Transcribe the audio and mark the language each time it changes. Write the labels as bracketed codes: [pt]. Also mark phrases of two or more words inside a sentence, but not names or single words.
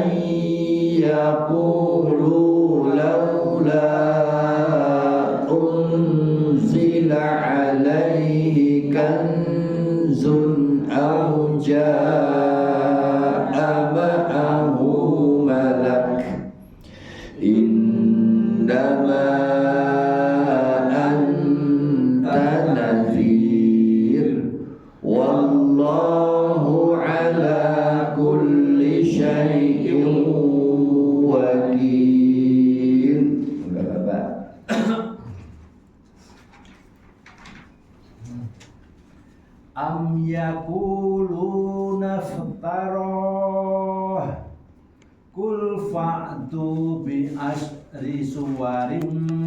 [ar] يقول لولا أنزل عليه كنز أو جاء معه ملك إنما أنت نذير والله على كل شيء وكيل. [jv] Bapak. [ar] أم يقولون افتراه قل فأتوا بعشر سور